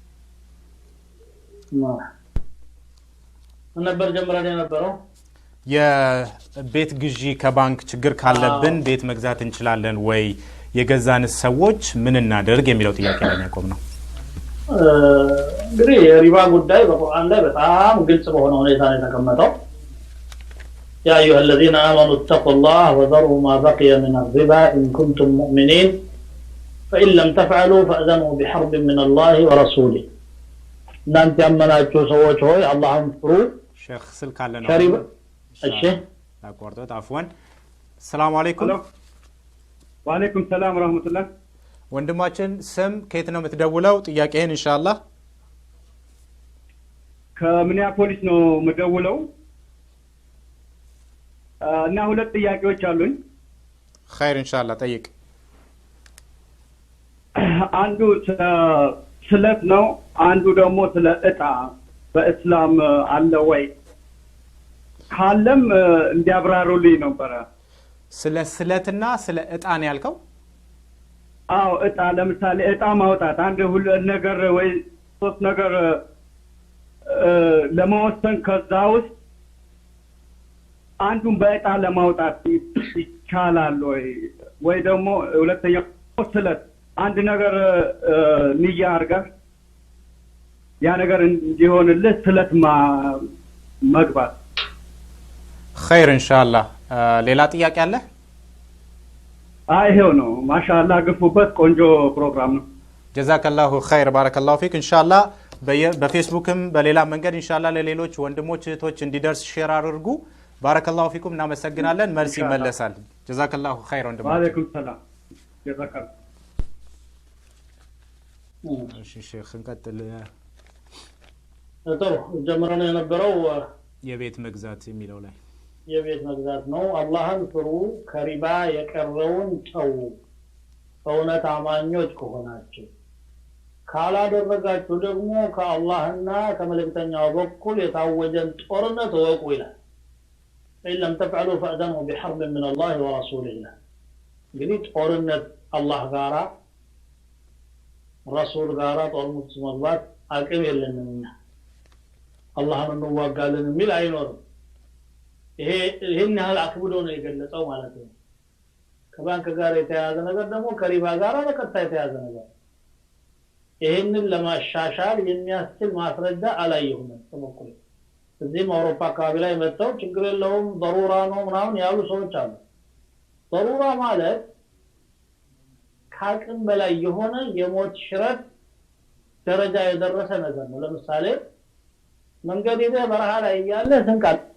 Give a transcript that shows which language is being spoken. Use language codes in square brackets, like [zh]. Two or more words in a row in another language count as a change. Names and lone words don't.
[am] ነበር ጀምረን የነበረው የቤት ግዢ ከባንክ ችግር ካለብን ቤት መግዛት እንችላለን ወይ የገዛን ሰዎች ምን እናደርግ የሚለው ጥያቄ ላይ ያቆም ነው እንግዲህ የሪባ ጉዳይ በቁርአን ላይ በጣም ግልጽ በሆነ ሁኔታ ነው የተቀመጠው [ar] يا أيها الذين آمنوا اتقوا الله وذروا ما بقي من الربا إن كنتم مؤمنين فإن لم تفعلوا فأذنوا بحرب من الله ورسوله [am] እናንተ ያመናችሁ ሰዎች ሆይ አላህን ፍሩ ሼክ ስልክ አለና ከሪባ እሺ አቋርጦት አፍዋን [ar] سلام عليكم وعليكم السلام ورحمة الله [am] ወንድማችን ስም ከየት ነው የምትደውለው ጥያቄህን ኢንሻአላህ ከሚኒያፖሊስ ነው መደውለው እና ሁለት ጥያቄዎች አሉኝ [ar] خير ان شاء الله [am] ጠይቅ አንዱ ስለት ነው አንዱ ደግሞ ስለ እጣ በእስላም አለ ወይ ካለም እንዲያብራሩልኝ ነበር ስለ ስለትና ስለ እጣ ነው ያልከው አዎ እጣ ለምሳሌ እጣ ማውጣት አንድ ሁለት ነገር ወይ ሶስት ነገር ለማወሰን ከዛ ውስጥ አንዱን በእጣ ለማውጣት ይቻላል ወይ ደግሞ ሁለተኛው ስለት አንድ ነገር ንያ አርጋህ ያ ነገር እንዲሆንልህ ስለት መግባት [ar] خير ان شاء الله [am] ሌላ ጥያቄ አለ ይሄው ነው ማሻአላህ ግፉበት ቆንጆ ፕሮግራም ነው [ar] جزاك الله خير بارك الله فيك ان شاء الله [am] በፌስቡክም በሌላ መንገድ [ar] ان شاء الله [am] ለሌሎች ወንድሞች እህቶች እንዲደርስ ሼር አድርጉ [ar] بارك الله فيكم [am] እናመሰግናለን መልስ ይመለሳል [ar] جزاك الله خير [am] ወንድሞች [ar] وعليكم السلام جزاك الله [am] እሺ ሼክ እንቀጥል ጥሩ ጀምረን የነበረው የቤት መግዛት የሚለው ላይ የቤት መግዛት ነው አላህን ፍሩ ከሪባ የቀረውን ተው እውነት አማኞች ከሆናችሁ ካላደረጋችሁ ደግሞ ከአላህና ከመልእክተኛው በኩል የታወጀን ጦርነት ወቁ ይላል [ar] إن لم تفعلوا فأذنوا بحرب من الله ورسوله [am] እንግዲህ ጦርነት አላህ ጋራ ረሱል ጋራ ጦርነት መግባት አቅም የለንም አላህን እንዋጋለን የሚል አይኖርም ይሄን ያህል አክብዶ ነው የገለጸው ማለት ነው ከባንክ ጋር የተያያዘ ነገር ደግሞ ከሪባ ጋር በቀጥታ የተያያዘ ነገር ይሄንን ለማሻሻል የሚያስችል ማስረጃ አላየሁም ተመክሮ እዚህም አውሮፓ አካባቢ ላይ መጥተው ችግር የለውም ضرورة ነው ምናምን ያሉ ሰዎች አሉ ضرورة ማለት ካቅም በላይ የሆነ የሞት ሽረት ደረጃ የደረሰ ነገር ነው ለምሳሌ መንገድ ይዘህ በረሃ ላይ ያለ ስንቃል